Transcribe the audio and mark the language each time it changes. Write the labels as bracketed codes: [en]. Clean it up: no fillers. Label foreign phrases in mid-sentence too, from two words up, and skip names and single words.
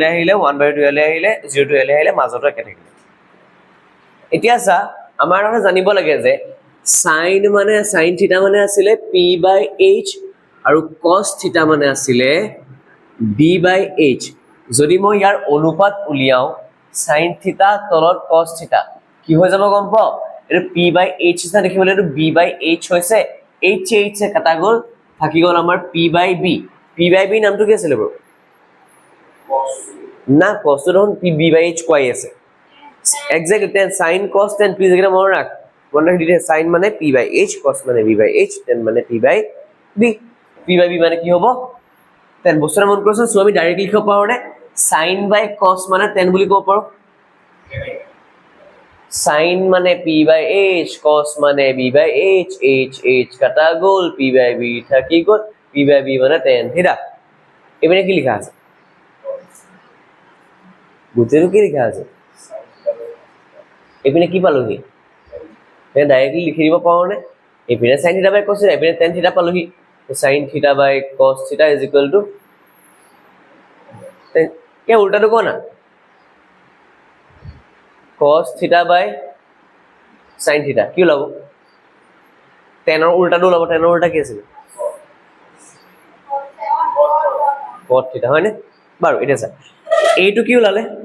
[as] আহিলে 1/2 ইয়ালে আহিলে 0 ইয়ালে আহিলে মাজতো একে থাকিলে এতিয়া চা আমাৰ কথা জানিব লাগে যে sin থিটা মানে আছিলে p/h আৰু cos থিটা মানে আছিলে b/h যদি মই ইয়াৰ অনুপাত উলিয়াও sin থিটা তলত cos থিটা কি হৈ যাব গম পাও এটো p/h না দেখিবলৈ এটো b/h হৈছে h কাটা গল থাকি গ'ল আমাৰ p/b p/b নামটো কি আছিলে বাৰু না cos দেখোন b/h কোৱাই আছে এক্সাক্টলি tan sin cos tan p যেটা মনত ৰাখ মনত ৰাখি দিলে sin মানে p/h cos মানে b/h tan মানে p/b p/b মানে কি হ'ব tan বস্তুটা মনত কৰিছো সো আমি ডাইৰেক্টলি লিখিব পাৰো নে [en] sin by cos [as] মানে tan বুলি ক'ব পাৰো sin মানে p/h cos মানে b/h h কাটা গ'ল p/b থাকি গ'ল p/b মানে tan থিটা এবারে কি লেখা আছে বুঝেছো কি লেখা আছে এপিনে কি পালোহি তে ডাইৰেক্টলি লিখি দিব পাৰো নে এপিনে sin থিটা বাই cos থিটা এপিনে tan থিটা পালোহি sin থিটা বাই cos থিটা [en] is equal to [as] কে উল্টাটো কোৱা না cos থিটা বাই sin থিটা কি ওলাব tan ৰ উল্টাটো ওলাব tan ৰ উল্টা কি আছিল cos থিটা হয়নে বাৰু এটা চা এইটো কি ওলালে